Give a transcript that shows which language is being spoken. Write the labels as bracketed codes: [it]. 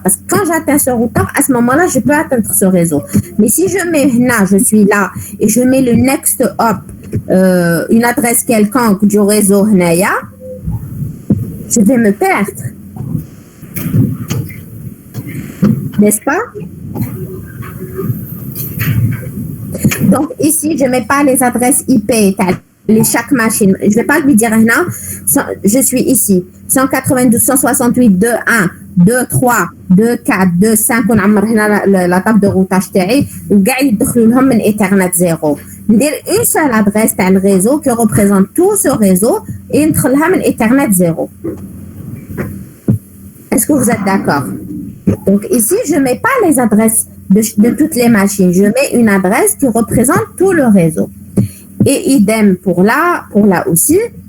[fr] Parce que quand j'atteins ce routeur, à ce moment-là, je peux atteindre ce réseau. Mais si je mets là, je suis là, et je mets le next hop, une adresse quelconque du réseau [ar] Hnaya, [fr] je vais me perdre. N'est-ce pas? Donc ici, je ne mets pas les adresses IP, chaque machine. Je ne vais pas lui dire non, je suis ici. [ar] 192.168.2.1, 2.3, 2.4, 2.5 ونعمر هنا [fr] la table de routage [ar] تاعي وكاع يدخلوا لهم من Ethernet 0. ندير [fr] une seule adresse [ar] تاع الريزو [fr] qui représente tout ce réseau et [ar] ندخلها من [fr] Ethernet 0. Est-ce que vous êtes d'accord? Donc ici, je ne mets pas les adresses de toutes les machines. Je mets une adresse qui représente tout le réseau. Et idem pour là aussi.